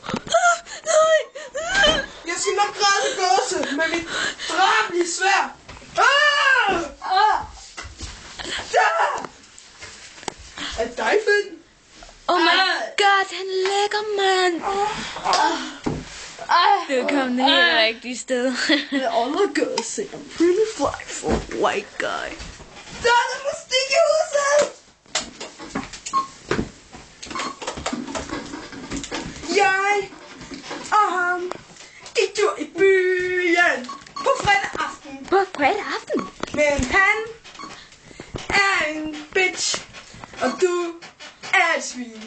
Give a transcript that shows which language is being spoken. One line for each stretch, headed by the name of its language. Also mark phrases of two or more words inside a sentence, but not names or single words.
Danish: Jeg skal nok græde gåse med mit drabelige sværd. Er det dig, Finn?
English: Oh my god,
Danish: han er lækker, mand. Det er kommet det helt rigtige sted.
English: All I gotta say, I'm pretty fly for a white guy.
Danish: Der er musik i huset! Jeg og ham gik tur i byen på fredag aften. På fredag aften? Men han er en bitch, og du er et svin.